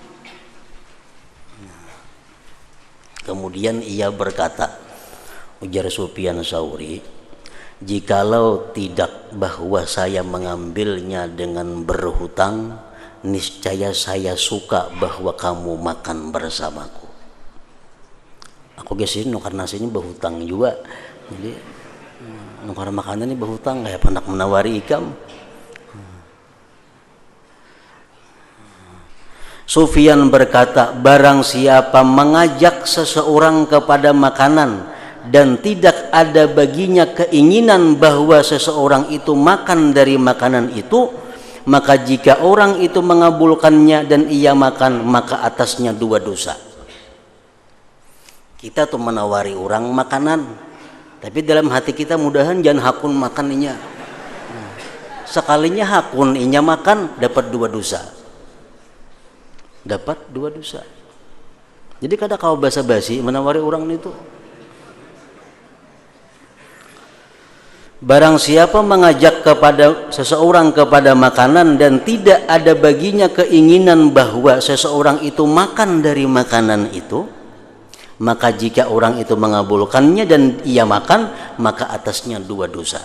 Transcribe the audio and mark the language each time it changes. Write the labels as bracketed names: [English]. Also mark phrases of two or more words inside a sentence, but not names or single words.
[Indonesian] Kemudian ia berkata, ujar Sufyan Tsauri, jikalau tidak bahwa saya mengambilnya dengan berhutang, niscaya saya suka bahwa kamu makan bersamaku. [Banjar] Aku gesin nukar nasi ini berhutang juga. Jadi nukar makanan ini berhutang kayak pendak menawari ikam. [Indonesian] Sufyan berkata, barang siapa mengajak seseorang kepada makanan dan tidak ada baginya keinginan bahwa seseorang itu makan dari makanan itu, maka jika orang itu mengabulkannya dan ia makan, maka atasnya dua dosa. [Banjar] Kita tuh menawari orang makanan, tapi dalam hati kita mudahan jangan hakun makan inya. Sekalinya hakun inya makan, dapat dua dosa. Dapat dua dosa. Jadi kada kau basa-basi menawari orang itu. [Indonesian] Barang siapa mengajak kepada seseorang kepada makanan dan tidak ada baginya keinginan bahwa seseorang itu makan dari makanan itu, Maka jika orang itu mengabulkannya dan ia makan, maka atasnya 2 dosa.